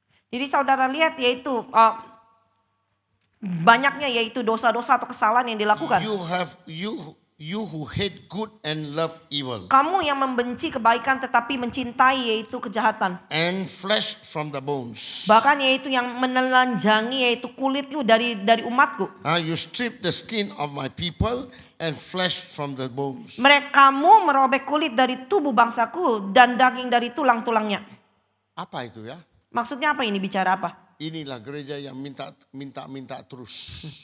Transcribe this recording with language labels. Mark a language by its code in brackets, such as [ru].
[id] Jadi saudara lihat yaitu banyaknya yaitu dosa-dosa atau kesalahan yang dilakukan. [en] You who hate good and love evil. [id] Kamu yang membenci kebaikan tetapi mencintai yaitu kejahatan. [en] And flesh from the bones. [id] Bahkan yaitu yang menelanjangi yaitu kulitku dari umatku. [en] You strip the skin of my people and flesh from the bones. [id] Kamu merobek kulit dari tubuh bangsaku dan daging dari tulang-tulangnya. Apa itu ya? Maksudnya apa ini, bicara apa? Inilah gereja yang minta terus.